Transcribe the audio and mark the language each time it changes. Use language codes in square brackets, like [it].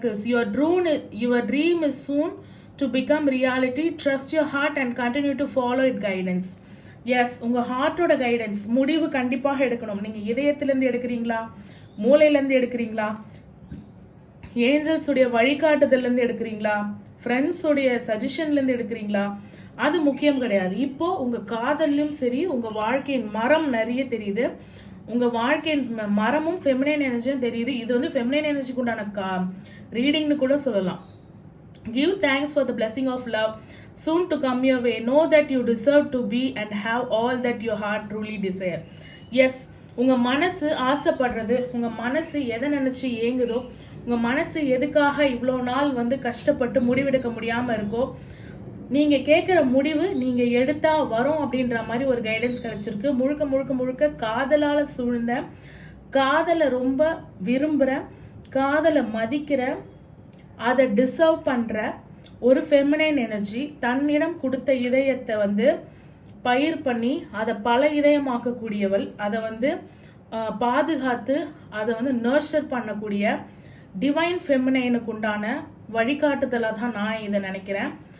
[en] Your dream is soon to become reality. Trust your heart and continue to follow its guidance. [ta] S, உங்கள் ஹார்ட்டோட guidance. முடிவு கண்டிப்பாக எடுக்கணும். நீங்கள் இதயத்திலேருந்து எடுக்கிறீங்களா, மூளையிலேருந்து எடுக்கிறீங்களா, ஏஞ்சல்ஸுடைய வழிகாட்டுதல்லேருந்து எடுக்கிறீங்களா, ஃப்ரெண்ட்ஸுடைய சஜஷன்லேருந்து எடுக்கிறீங்களா, அது முக்கியம் கிடையாது. இப்போது உங்கள் காதல்லையும் சரி, உங்கள் வாழ்க்கையின் மரம் நிறைய தெரியுது. உங்கள் வாழ்க்கையின் மரமும் ஃபெமினைன் எனர்ஜியும் தெரியுது. இது வந்து ஃபெமினைன் எனர்ஜிக்கு உண்டான ரீடிங்னு கூட சொல்லலாம். [en] Give thanks for the blessing of love. soon to come your way. Know that you deserve to be and have all that your heart truly desire. [ta] Yes, உங்கள் மனசு ஆசைப்படுறது, உங்கள் மனசு எதை நினச்சி ஏங்குதோ, உங்கள் மனசு எதுக்காக இவ்வளோ நாள் வந்து கஷ்டப்பட்டு முடிவெடுக்க முடியாமல் இருக்கோ, நீங்கள் கேட்குற முடிவு நீங்கள் எடுத்தால் வரும் அப்படின்ற மாதிரி ஒரு கைடன்ஸ் கிடச்சிருக்கு. முழுக்க முழுக்க முழுக்க காதலால் சூழ்ந்த, காதலை ரொம்ப விரும்புகிற, காதலை மதிக்கிற, அதை டிசர்வ் பண்ணுற ஒரு ஃபெமினைன் எனர்ஜி தன்னிடம் கொடுத்த இதயத்தை வந்து பயிர் பண்ணி அதை பல இதயமாக்கக்கூடியவள், அதை வந்து பாதுகாத்து அதை வந்து நர்ச்சர் பண்ணக்கூடிய டிவைன் ஃபெமினைனுக்கு உண்டான வழிகாட்டுதலாக தான் நான் இதை நினைக்கிறேன்.